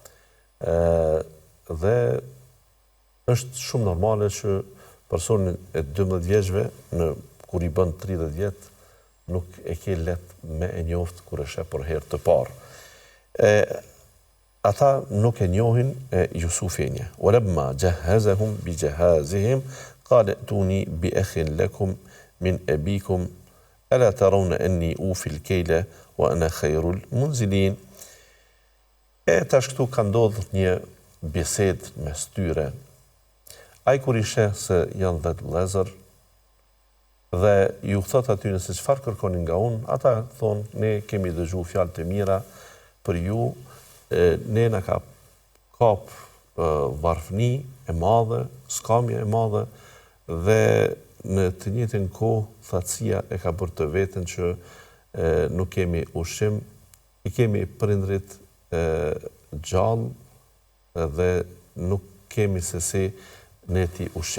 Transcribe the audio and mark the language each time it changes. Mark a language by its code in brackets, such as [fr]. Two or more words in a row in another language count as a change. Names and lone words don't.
[sq] Dhe është shumë normale që personi e 12 vjeçve kur i bën 30 vjet nuk e ke let me e njoft kur e sheh për herë të parë. ata nuk e njohin Jusufin. [ar] ولما جهزهم بجهازهم قال ائتوني بأخ لكم من أبيكم ألا ترون أني أوفي الكيل وأنا خير المنزلين. [sq] Tash këtu ka ndodhur një bisedë mes tyre. Ai kur i sheh se janë 10 vëllezër dhe ju thot aty se çfarë kërkoni nga unë, ata thonë ne kemi dëgjuar fjalë të mira për ju, ne na ka kap varfëni e madhe, skamje e madhe dhe në të njëjtën kohë thatësia e ka bërë të veten që nuk kemi ushqim, i kemi prindrit gjallë dhe nuk kemi se si ne ti ushqim.